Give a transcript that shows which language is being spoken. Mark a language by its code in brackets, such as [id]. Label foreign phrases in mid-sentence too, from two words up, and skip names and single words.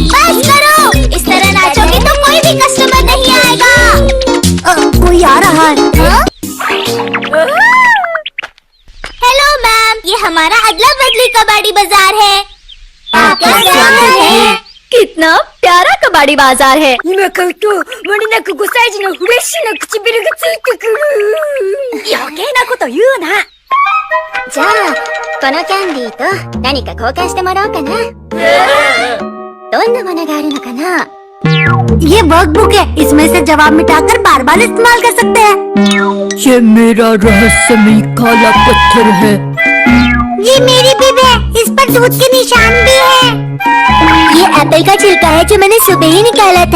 [hi] बस करो, इस तरह नाचोगे तो कोई भी कस्टमर नहीं आएगा। कोई आ रहा है। हेलो मैम, ये हमारा अदला बदली कबाड़ी बाजार है। आपका स्वागत है। कितना प्यारा कबाड़ी बाजार है। [ja] 今買うと割れなく5歳児のフレッシュな唇がついてくる。余計なこと言うな。じゃあ、このキャンディーと何か交換してもらおうかな。どんなものがあるのかな。 [hi] ये वर्कबुक है, इसमें से जवाब मिटाकर बार बार इस्तेमाल कर सकते हैं। ये मेरा रहस्यमय काला पत्थर है। ये मेरी बिब है, इस पर दूध के निशान भी है। ये एप्पल का छिलका है जो मैंने सुबह ही निकाला था।